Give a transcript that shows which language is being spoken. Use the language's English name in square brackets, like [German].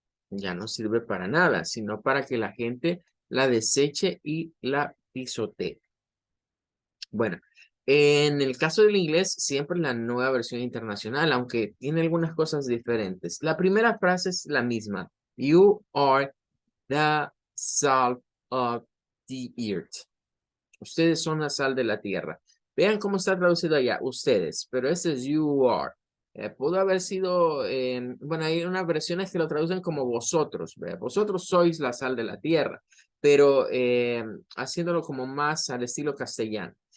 [Spanish] Ya no sirve para nada, sino para que la gente la deseche y la pisotee. Bueno, en el caso del inglés, siempre la nueva versión internacional, aunque tiene algunas cosas diferentes. La primera frase es la misma. [English] You are the salt of the earth. [Spanish] Ustedes son la sal de la tierra. Vean cómo está traducido allá, ustedes, pero ese es [English] you are. [Spanish] Pudo haber sido, bueno, hay unas versiones que lo traducen como vosotros, ¿verdad? Vosotros sois la sal de la tierra, pero haciéndolo como más al estilo castellano.